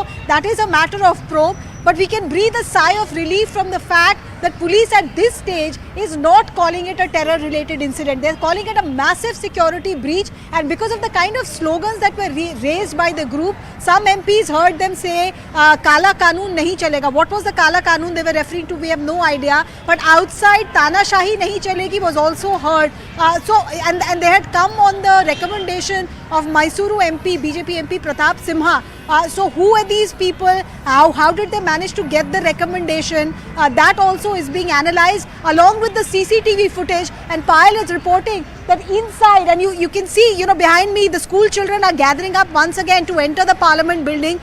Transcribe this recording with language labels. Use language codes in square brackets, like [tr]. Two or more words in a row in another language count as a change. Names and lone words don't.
[en] That is a matter of probe. But we can breathe a sigh of relief from the fact that police at this stage is not calling it a terror-related incident. They're calling it a massive security breach, and because of the kind of slogans that were raised by the group, some MPs heard them say, [hi] "काला कानून नहीं चलेगा." [en] What was the [hi] काला कानून [en] they were referring to? We have no idea. But outside, [hi] तानाशाही नहीं चलेगी [en] was also heard. And they had come on the recommendation of Mysuru MP, BJP MP Pratap Simha. So who are these people? How did they manage to get the recommendation? That also is being analyzed along with the CCTV footage, and Patel is reporting that inside, and you can see, you know, behind me, the school children are gathering up once again to enter the Parliament building.